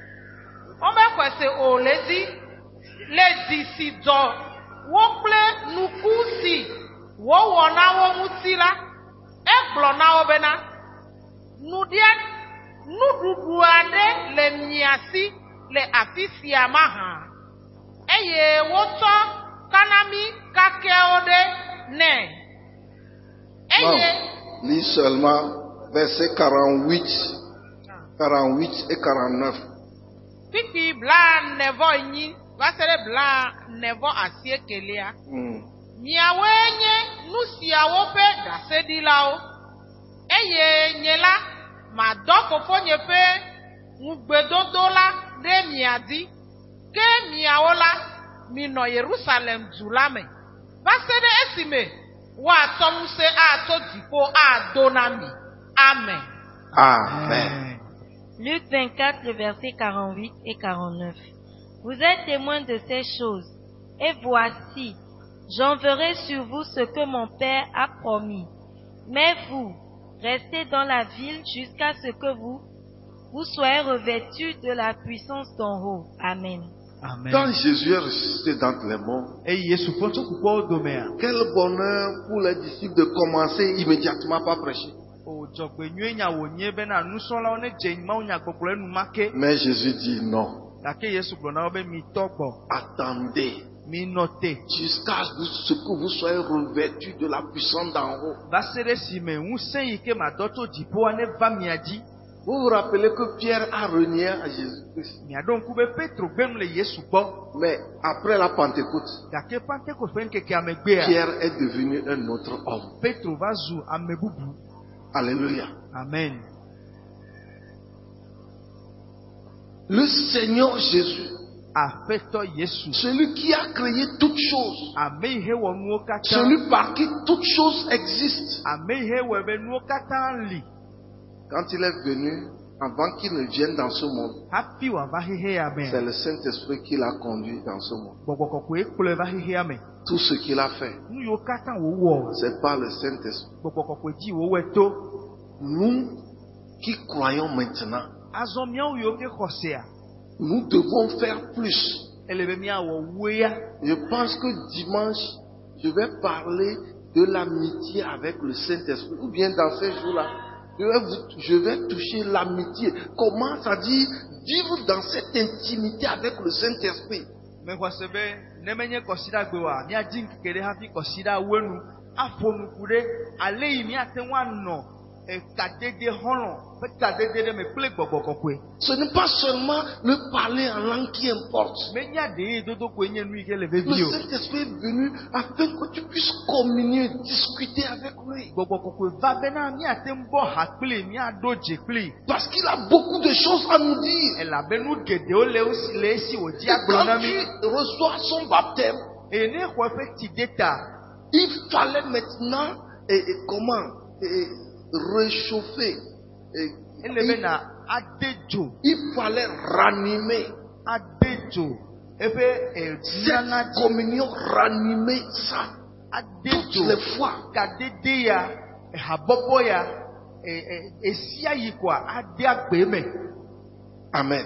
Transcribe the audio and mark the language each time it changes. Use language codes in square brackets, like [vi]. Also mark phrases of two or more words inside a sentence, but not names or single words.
[ee] le dzi si dzɔ wo kple nuku si wowɔ na wo ŋuti la, egblɔ na wo bena, nuɖuɖu aɖe le mia si le afi sia mahã, eye wotsɔ kanami kakeawo ɖe nɛ. Eye [fr] Lis seulement versets 48 et 49. [ee] Kpikpi blaenevɔ-enyi va se ɖe blaenevɔ-asiekelia. Miawoe nye nu siawo ƒe ɖaseɖilawo, eye nye la madɔ fofonye ƒe ŋugbedodo la ɖe mia dzi, ke miawo la minɔ Yerusalem du la me va se ɖe esime woatsɔ ŋusẽ atso dziƒo ado na mi. Amen. Amen. [fr] Luc 24, le verset 48 et 49. Vous êtes témoins de ces choses, et voici, j'enverrai sur vous ce que mon Père a promis. Mais vous, restez dans la ville jusqu'à ce que vous soyez revêtus de la puissance d'en haut. Amen. Amen. Quand Jésus est ressuscité d'entre les morts, [ee] Eye Yesu ƒe tsukukpɔwo domea. [fr] quel bonheur pour les disciples de commencer immédiatement par prêcher. [ee] O dzɔgbenyuie nya wònye bena nusrɔ̃lawo ne dze mawu nyagbɔgblɔ enumake. [fr] Mais Jésus dit non. [ee] Gake Yesu gblɔ na wo be mitɔ gbɔ, [fr] Attendez [ee] minɔ te, [fr] jusqu'à ce que vous soyez revêtus de la puissance d'en haut. [ee] va se ɖe esime ŋusẽ yi ke madɔ tso dziƒoa ne va mia dzi. [fr] Vous vous rappelez que Pierre a renié à Jésus-Christ. [ee] Miaɖo ŋku be Petro gbe nu le Yesu gbɔ. [fr] Mais après la Pentecôte, [ee] Gake Pentekoste ƒe ŋkekea megbea, [fr] Pierre est devenu un autre homme. [ee] Petro va zu ame bubu. [fr] Alléluia. Amen. Le Seigneur Jésus, [ee] Aƒetɔ Yesu, [fr] celui qui a créé toutes choses, [ee] ame yi he wɔ nuwo katã, [fr] celui par qui toutes choses existent, [ee] ame yi he wɔe be nuwo katã li. [fr] quand il est venu, avant qu'il ne vienne dans ce monde, [ee] Hafi wòava xexea [fr] c'est [ee] me, [fr] le Saint-Esprit qui l'a conduit dans ce monde. [ee] Gbɔgbɔ kɔkɔe kplɔe va xexea me. [fr] Tout ce qu'il a fait, [ee] Nu yiwo katã wòwɔ, [fr] c'est par le Saint-Esprit. [ee] Gbɔgbɔ kɔkɔe dzi wòwɔe to. [fr] Nous qui croyons maintenant, [ee] Azɔ míawo yiwo ke xɔsea, [fr] nous devons faire plus. [ee] ele be míawɔ wea. [fr] Je pense que dimanche, je vais parler de l'amitié avec le Saint-Esprit. Ou bien dans ces jours-là, je vais toucher l'amitié. Comment ça dit vivre dans cette intimité avec le Saint-Esprit. [ee] Mexɔse be ne menye kɔsiɖa gbe oa, míadzi ŋkeke ɖe hafi kɔsiɖa wenu, aƒo nuku ɖe ale yi míate ŋu anɔ kadede xɔlɔ ƒe kadede ɖe me kple gbɔgbɔ kɔkɔe. [fr] Ce n'est pas seulement le parler en langue qui importe. [ee] Menya ɖe ye dodo koe nye nu yi ke le Le vevi o. [fr] Saint-Esprit est venu afin que tu puisses communier, discuter avec lui. [ee] Gbɔgbɔ kɔkɔe va bena míate ŋu bɔ ha kpli, míaɖo dze kpli. [fr] Parce qu'il a beaucoup de choses à nous dire. [ee] Elabe nu geɖewo le esi wòdzi [fr] Et [ee] agblɔ [fr] quand [ee] na [fr] tu [ee] mí. [fr] reçois son baptême, [ee] Eye ne xɔ eƒe tsi de ta, [fr] il fallait maintenant réchauffer. [ee] ele bena ade dzo, [fr] Il fallait ranimer. [ee] ade [fr] Cette communion ranimée, ça, toutes les fois. Amen.